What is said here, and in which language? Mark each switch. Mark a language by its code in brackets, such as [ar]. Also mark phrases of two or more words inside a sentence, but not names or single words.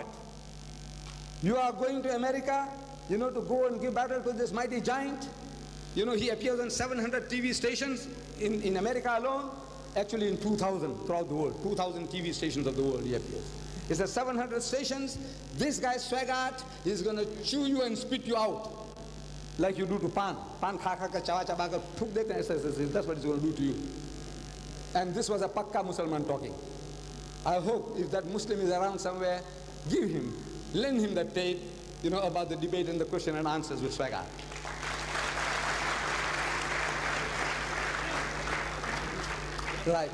[en] You are going to America, to go and give battle to this mighty giant. He appears on 700 TV stations in America alone. Actually in 2,000 throughout the world. 2,000 TV stations of the world he appears. It's at 700 stations. This guy Swagat is going to chew you and spit you out. Like you do to pan. [ur] پان کھا کھا کے چبا چبا کے تھوک دیتے ہیں, [en] that's what he's going to do to you. And this was a [ur] پکا مسلمان [en] talking. I hope if that Muslim is around somewhere, lend him that tape, about the debate and the question and answers with Swagat. Right.